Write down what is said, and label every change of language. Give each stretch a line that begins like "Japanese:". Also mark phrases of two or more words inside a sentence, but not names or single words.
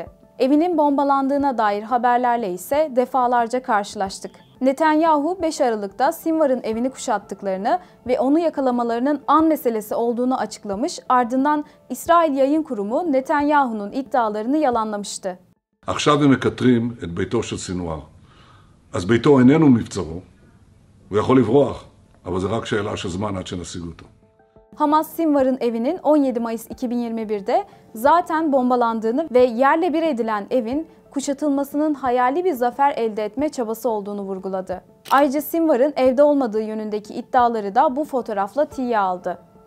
Turkish: Evinin bombalandığına dair haberlerle ise defalarca karşılaştık. Netanyahu 5 Aralık'ta Sinvar'ın evini kuşattıklarını ve onu yakalamalarının an meselesi olduğunu açıklamış, ardından İsrail Yayın Kurumu Netanyahu'nun iddialarını yalanlamıştı.
Hebrew: עכשיו הם מקטרים את ביתו של סינואר. אז ביתו איננו מבצרו, הוא יכול לברוח, אבל זה רק שאלה של זמן עד שנשיג אותו.
Turkish: Hamas, Sinvar'ın evinin 17 Mayıs 2021'de zaten bombalandığını ve yerle bir edilen evin kuşatılmasının hayali bir zafer elde etme çabası olduğunu vurguladı. Ayrıca Sinvar'ın evde olmadığı yönündeki iddiaları da bu fotoğrafla tiye aldı.